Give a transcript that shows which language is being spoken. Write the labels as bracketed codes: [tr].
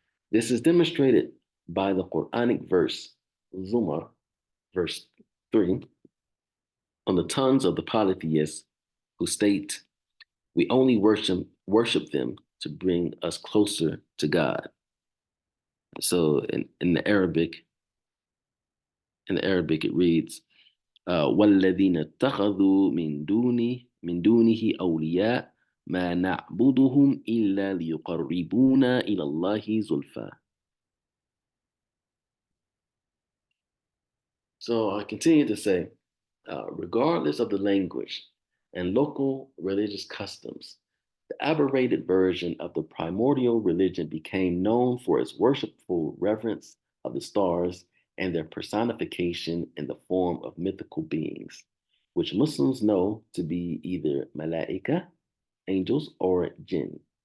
[en] This is demonstrated by the Qur'anic verse, Zumar, verse 3, on the tongues of the polytheists who state, "We only worship them to bring us closer to God." So in the Arabic, it reads, [ar] "وَالَّذِينَ اتَّخَذُوا من دونه أولياء ما نعبدهم إلا ليقربونا إلى الله زلفى." [en] So I continue to say, regardless of the language and local religious customs, the aberrated version of the primordial religion became known for its worshipful reverence of the stars and their personification in the form of mythical beings, which Muslims know to be either malaika, angels, or jinn.